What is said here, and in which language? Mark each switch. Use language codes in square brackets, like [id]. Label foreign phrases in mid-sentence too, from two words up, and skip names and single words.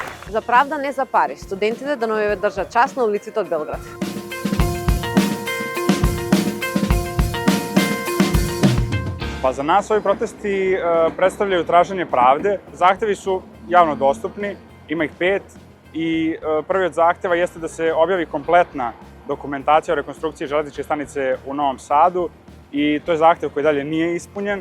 [mk] За правда, не за пари. Студентите да не држат час на улиците од Белград. [sr] Pa za nas ovi protesti predstavljaju traženje pravde. Zahtevi su javno dostupni, ima ih 5 i prvi od zahteva jeste da se objavi kompletna dokumentacija o rekonstrukciji železničke stanice u Novom Sadu i to je zahtev koji dalje nije ispunjen.